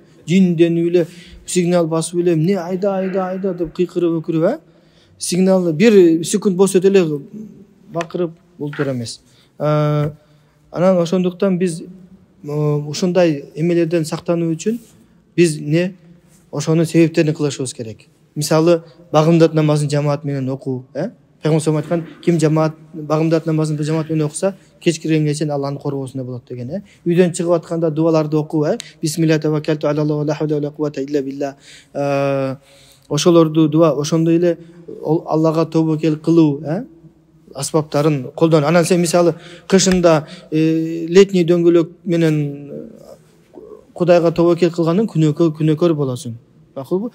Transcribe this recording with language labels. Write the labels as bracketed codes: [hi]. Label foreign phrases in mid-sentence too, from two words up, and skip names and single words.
[ky] Жинденип эле, сигнал басып эле, эмне айда деп кыйкырып өкүрүп, сигнал 1 секунд болсо деле бакырып ултура эмес. Анан ошондуктан биз ушундай эмелерден сактануу үчүн биз ошонун себептерин кылышыбыз керек. Мисалы, багымдат намазын жамаат менен окуу, Пайгамбар [ar] صلى الله عليه وسلم [ky] айткан, ким багымдат намазын жамаат менен окуса, кечкиргенге чейин Аллахтын коргоосунда болот деген, Үйдөн чыгып атканда дуаларды окуу, [ar] بسم الله توكلت على الله لا حول ولا قوة إلا بالله. [ky] Ошолорду дуа, ошондой эле Аллага тобокел кылуу, аспаптарын колдон. Анан сен мисалы кышында летний дөңгөлөк менен Кудайга тобокел кылгандын күнөөкөр болосуң. Макулбу?